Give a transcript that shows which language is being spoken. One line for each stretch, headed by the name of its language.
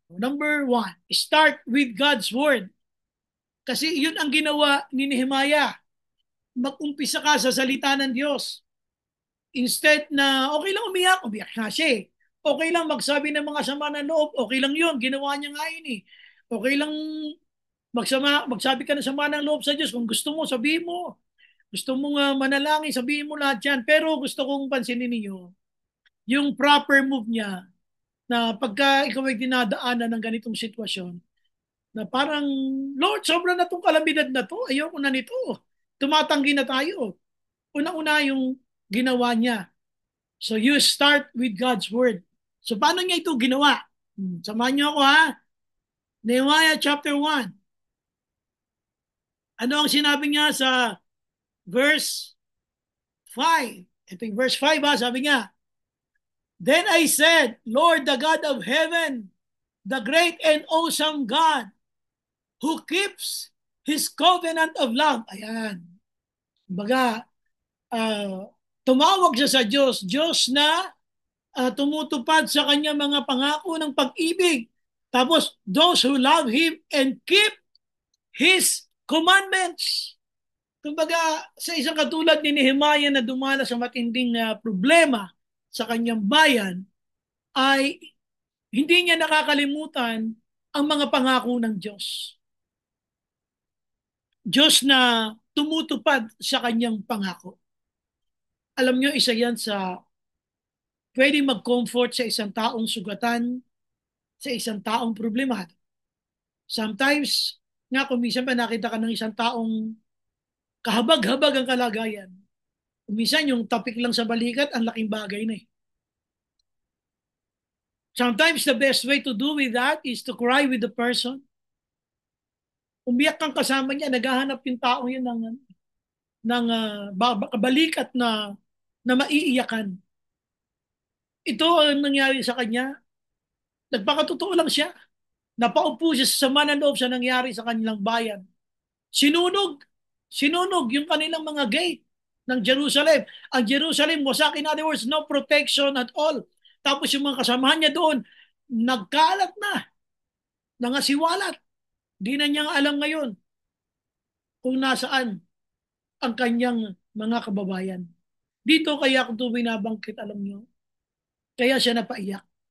English: Number one, start with God's Word.
Filipino: Kasi yun ang ginawa ni Nehemiah. Mag-umpisa ka sa salita ng Diyos. Instead na okay lang umiyak, umiyak nga siya eh. Okay lang magsabi ng mga sama ng loob, okay lang yun, ginawa niya nga yun eh. Okay lang magsabi ka ng sama ng loob sa Diyos. Kung gusto mo, sabihin mo. Gusto mo nga manalangin, sabihin mo lahat yan. Pero gusto kong pansinin niyo yung proper move niya na pagka ikaw ay dinadaanan ng ganitong sitwasyon, na parang, Lord, sobra na itong kalamidad na to. Ayoko na nito. Tumatanggi na tayo. Una-una yung ginawa niya.
English: So you start with God's Word.
Filipino: So paano niya ito ginawa? Samahan niyo ako ha. Nehemiah chapter 1. Ano ang sinabi niya sa verse 5? Ito yung verse 5 ha, sabi niya,
English: Then I said, Lord, the God of heaven, the great and awesome God, who keeps His covenant of love.
Filipino: Ayan. Baga, tumawag siya sa Diyos. Diyos na tumutupad sa kanya mga pangako ng pag-ibig.
English: Tapos, those who love Him and keep His commandments.
Filipino: Kumbaga, sa isang katulad ni Nehemiah na dumala sa matinding problema sa kanyang bayan, ay hindi niya nakakalimutan ang mga pangako ng Diyos. Diyos na tumutupad sa kanyang pangako. Alam niyo, isa yan sa pwede mag-comfort sa isang taong sugatan, sa isang taong problemado. Sometimes, nga kung minsan pa nakita ka ng isang taong kahabag-habag ang kalagayan, minsan yung topic lang sa balikat, ang laking bagay na eh.
English: Sometimes the best way to do with that is to cry with the person.
Filipino: Umiyak kang kasama niya, naghahanap yung tao yun ng balikat na maiiyakan. Ito ang nangyari sa kanya. Nagpakatotoo lang siya. Napaupo siya sa sama ng loob sa nangyari sa kanilang bayan. Sinunog. Sinunog yung kanilang mga gate ng Jerusalem. Ang Jerusalem wasak,
English: in other words, no protection at all.
Filipino: Tapos yung mga kasamahan niya doon, nagkalat na. Nangasiwalat. Di na niya alam ngayon kung nasaan ang kanyang mga kababayan. Dito kaya kung ito binabangkit, alam niyo, kaya siya napaiyak.